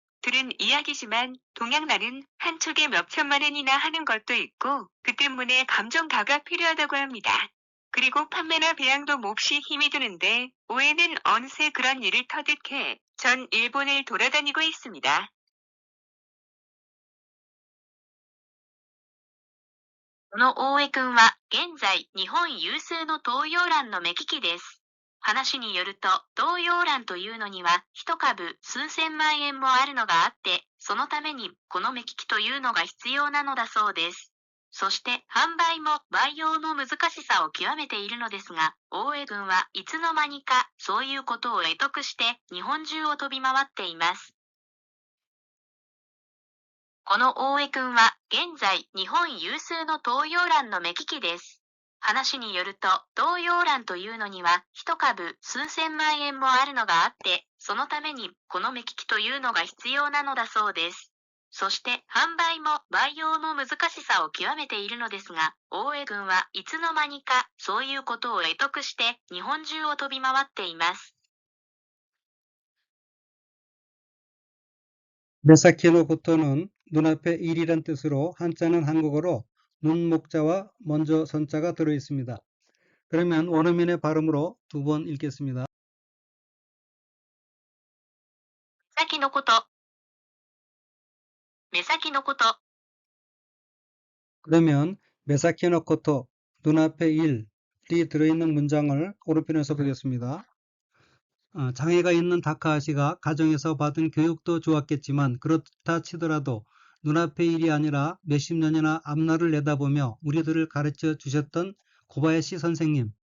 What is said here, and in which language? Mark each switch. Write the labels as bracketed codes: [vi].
[ko] 들은 이야기지만 동양란은 한 촉에 몇 천만 엔이나 하는 것도 있고 그 때문에 감정가가 필요하다고 합니다. 그리고 판매나 배양도 몹시 힘이 드는데 오해는 어느새 그런 일을 터득해 전 일본을 돌아다니고 있습니다. [ja] この大江君は現在日本有数の東洋蘭の目利きです。話によると、東洋蘭というのには一株数千万円もあるのがあって、そのためにこの目利きというのが必要なのだそうです。そして販売も培養の難しさを極めているのですが、大江君はいつの間にかそういうことを得得して日本中を飛び回っています。この大江君は現在日本有数の東洋蘭の目利きです。話によると、東洋蘭というのには一株数千万円もあるのがあって、そのためにこの目利きというのが必要なのだそうです。そして販売も培養の難しさを極めているのですが、大江君はいつの間にかそういうことを得得して日本中を飛び回っています。 [ko] 메사키노 고토는 눈앞에 일이란 뜻으로 한자는 한국어로 눈 목자와 먼저 선자가 들어 있습니다. 그러면 원어민의 발음으로 두 번 읽겠습니다. [ja] 目先のこと、目先のこと、 [ko] 그러면 메사키노 코토 눈앞에 일이 들어있는 문장을 오른편에서 보겠습니다. 장애가 있는 다카하시가 가정에서 받은 교육도 좋았겠지만 그렇다 치더라도 눈앞의 일이 아니라 몇십 년이나 앞날을 내다보며 우리들을 가르쳐 주셨던 고바야시 선생님.